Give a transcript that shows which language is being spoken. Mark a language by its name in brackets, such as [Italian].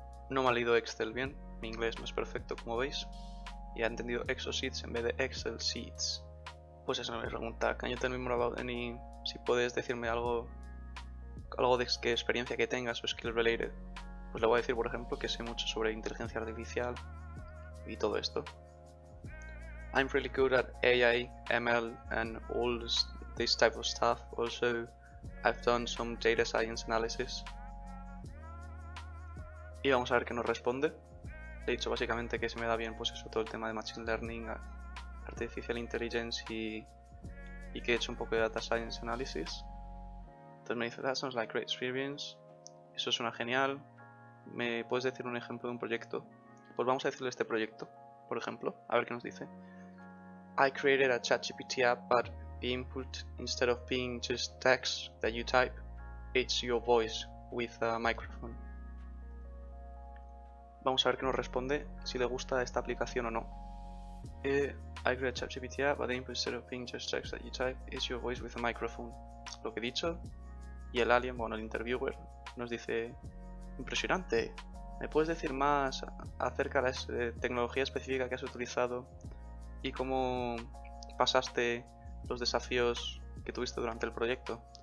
[Spanish] no me ha leído Excel bien, mi inglés no es perfecto como veis, y ha entendido Exosheets en vez de Excel Sheets. Pues eso me pregunta, [English] can you tell me more about any, [Spanish] si puedes decirme algo de qué experiencia que tengas o skill related. Pues le voy a decir, por ejemplo, que sé mucho sobre inteligencia artificial y todo esto. [English] I'm really good at AI, ML and all this type of stuff. Also, I've done some data science analysis. [Spanish] Y vamos a ver qué nos responde. Le he dicho básicamente que se me da bien pues eso, todo el tema de Machine Learning, Artificial Intelligence y que he hecho un poco de Data Science Analysis. Entonces me dice, [English] that sounds like great experience. [Spanish] Eso suena genial. ¿Me puedes decir un ejemplo de un proyecto? Pues vamos a decirle este proyecto, por ejemplo, a ver qué nos dice. [English] I created a ChatGPT app, but the input, instead of being just text that you type, it's your voice with a microphone. [Spanish] Vamos a ver qué nos responde, si le gusta esta aplicación o no. [English] I created a ChatGPT app, but the input, instead of being just text that you type, it's your voice with a microphone. [Spanish] Lo que he dicho. Y el alien, bueno, el interviewer, nos dice, impresionante, ¿me puedes decir más acerca de la tecnología específica que has utilizado y cómo pasaste los desafíos que tuviste durante el proyecto?